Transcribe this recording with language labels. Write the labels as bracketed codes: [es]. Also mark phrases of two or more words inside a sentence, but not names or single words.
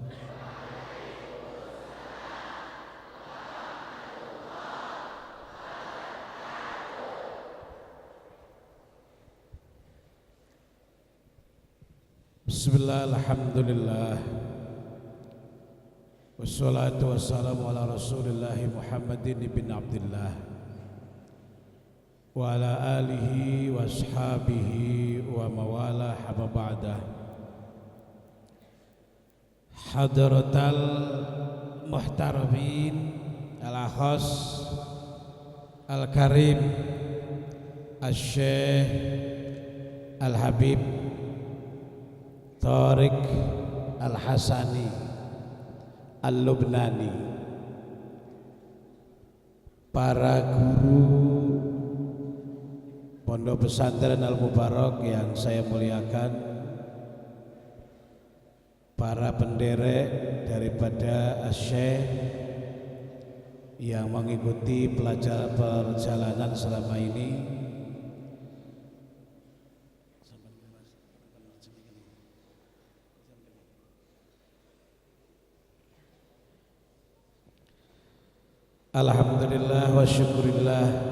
[ar] بسم الله، الحمد لله، والصلاة والسلام على رسول الله محمد بن عبد الله وعلى آله وأصحابه ومن والاه أما بعد. حضرة المحترمين الأخص الكريم الشيخ الحبيب طارق الحسني اللبناني, [id] para guru Pondok Pesantren Al-Mubarak yang saya muliakan, para penderek daripada Syekh yang mengikuti perjalanan selama ini, [ar] الحمد لله والشكر لله,